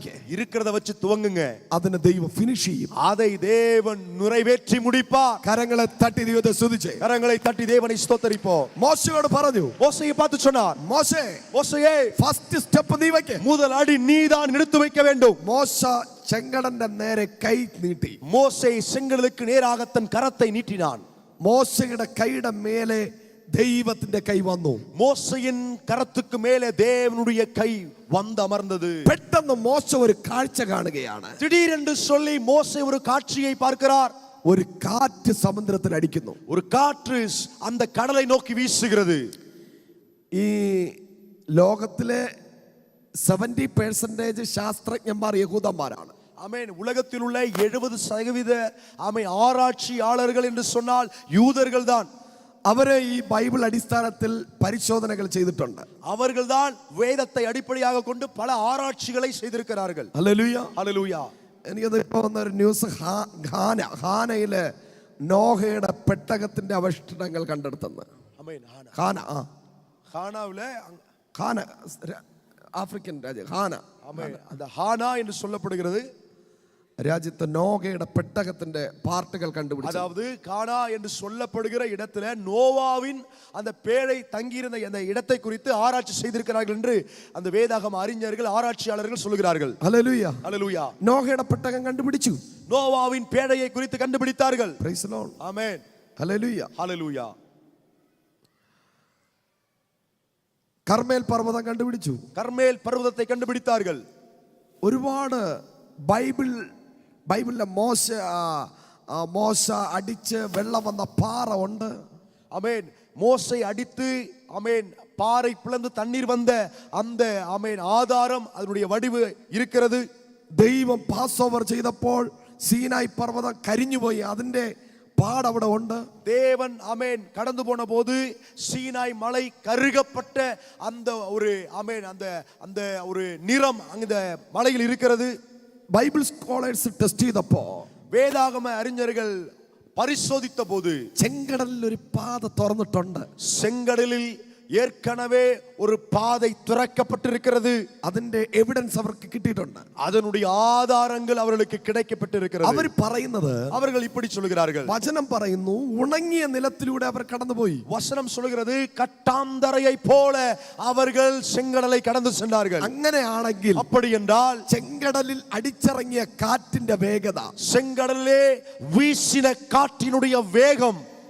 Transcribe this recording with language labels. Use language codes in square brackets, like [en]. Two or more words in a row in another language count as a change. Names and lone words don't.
[ta] இருக்கிறத வச்சு துவங்குங்க. [ml] അതിനെ ദൈവം ഫിനിഷ് ചെയ്യും. [ta] அதை தேவன் நிறைவேற்றி முடிப்பார். [ml] കരങ്ങളെ തട്ടി ദൈവത്തെ സ്തുതിച്ചേ. [ta] கரங்களை தட்டி தேவனை ஸ்தோத்தரிப்போம். [ml] മോശയോട് പറഞ്ഞു, [ta] மோசேயை பார்த்து சொன்னார், [ml] മോശേ, [ta] மோசேயே, [en] first step [ml] നീ വെക്ക. [ta] முதல் அடி நீதான் எடுத்து வைக்க வேண்டும். [ml] മോശ ചെങ്കടന്റെ നേരെ കൈ നീട്ടി. [ta] மோசே செங்கடலுக்கு நேராக தன் கரத்தை நீட்டினான். [ml] മോശയുടെ കൈയുടെ മേലെ ദൈവത്തിന്റെ കൈ വന്നു. [ta] மோசையின் கரத்துக்கு மேலே தேவனுடைய கை வந்து அமர்ந்தது. [ml] പെട്ടെന്ന് മോശ ഒരു കാഴ്ച കാണുകയാണ്. [ta] திடீரென்று சொல்லி மோசே ஒரு காட்சியை பார்க்கிறார். [ml] ഒരു കാറ്റ് സമുദ്രത്തിൽ അടിക്കുന്നു. [ta] ஒரு காற்று அந்த கடலை நோக்கி வீசுகிறது. [ml] ഈ ലോകത്തിലെ 70% ശാസ്ത്രജ്ഞന്മാർ യഹൂദന്മാരാണ്. [ta] ஆமென். உலகத்தில் உள்ள 70% ஆமென் ஆராய்ச்சியாளர்கள் என்று சொன்னால் யூதர்கள் தான். [ml] അവരെ ഈ ബൈബിൾ അടിസ്ഥാനത്തിൽ പരിശോധനകൾ ചെയ്തിട്ടുണ്ട്. [ta] அவர்கள் தான் வேதத்தை அடிப்படையாக கொண்டு பல ஆராய்ச்சிகளை செய்திருக்கிறார்கள். [ml] ഹല്ലേലൂയ. [ta] ஹல்லேலூயா. [ml] എനിക്കത് ഇപ്പോൾ വന്നൊരു ന്യൂസ്, ഖാനയിലെ നോഹയുടെ പെട്ടകത്തിന്റെ അവശിഷ്ടങ്ങൾ കണ്ടെടുത്തെന്ന്. [ta] ஆமென். [ml] ഖാന [ta] கானாவுல [ml] ഖാന ആഫ്രിക്കൻ രാജ്യം ഹാന. [ta] ஆமென். அந்த ஹானா என்று சொல்லப்படுகிறது. [ml] രാജ്യത്ത് നോഗയുടെ പെട്ടകത്തിന്റെ പാർട്ടുകൾ കണ്ടുപിടിച്ചു. [ta] அதாவது கானா என்று சொல்லப்படுகிற இடத்துல நோவாவின் அந்த பேழை தங்கியிருந்த அந்த இடத்தை குறித்து ஆராய்ச்சி செய்திருக்கிறார்கள் என்று அந்த வேதாகம அறிஞர்கள் ஆராய்ச்சியாளர்கள் சொல்கிறார்கள். [ml] ഹല്ലേലൂയ. [ta] ஹல்லேலூயா. [ml] നോഗയുടെ പെട്ടകം കണ്ടുപിടിച്ചു. [ta] நோவாவின் பேழையை குறித்து கண்டுபிடித்தார்கள். [en] praise the Lord. [ta] ஆமென். [ml] ഹല്ലേലൂയ. [ta] ஹல்லேலூயா. [ml] കർമേൽ പർവ്വതം കണ്ടുപിടിച്ചു. [ta] கர்மேல் பர்வதத்தை கண்டுபிடித்தார்கள். [ml] ഒരുപാട് ബൈബിളിലെ മോശ അടിച്ച് വെള്ളം വന്ന പാറ ഉണ്ട്. [ta] ஆமென். மோசை அடித்து ஆமென் பாறை பிளந்து தண்ணீர் வந்த அந்த ஆமென் ஆதாரம் அதனுடைய வடிவு இருக்கிறது. [ml] ദൈവം [en] pass over [ml] ചെയ്തപ്പോൾ സീനായ് പർവ്വതം കരിഞ്ഞുപോയി. അതിന്റെ പാടവിടെ ഉണ്ട്. [ta] தேவன் ஆமென் கடந்து போன போது சீனாய் மலை கருகப்பட்ட அந்த ஒரு ஆமென் அந்த ஒரு நிறம் அந்த மலையில் இருக்கிறது. [en] Bible scholars test [ml] ചെയ്തപ്പോ [ta] வேதாகம அறிஞர்கள் பரிசோதித்த போது [ml] ചെങ്കടലിൽ ഒരു പാത തുറന്നിട്ടുണ്ട്. [ta] செங்கடலில் ஏற்கனவே ஒரு பாதை திறக்கப்பட்டிருக்கிறது. [ml] അതിന്റെ എവിഡൻസ് അവർക്ക് കിട്ടിയിട്ടുണ്ട്. [ta] அதனுடைய ஆதாரங்கள் அவர்களுக்கு கிடைக்கப்பட்டிருக்கிறது. [ml] അവർ പറയുന്നത്, [ta] அவர்கள் இப்படி சொல்கிறார்கள். [ml] വചനം പറയുന്നു, ഉണങ്ങിയ നിലത്തിലൂടെ അവർ കടന്നുപോയി. [ta] வசனம் சொல்கிறது கட்டாந்தரையை போல அவர்கள் செங்கடலை கடந்து சென்றார்கள். [ml] അങ്ങനെയാണെങ്കിൽ [ta] அப்படி என்றால் [ml] ചെങ്കടലിൽ അടിച്ചിറങ്ങിയ കാറ്റിന്റെ വേഗത, [ta] செங்கடலிலே வீசின காற்றினுடைய வேகம்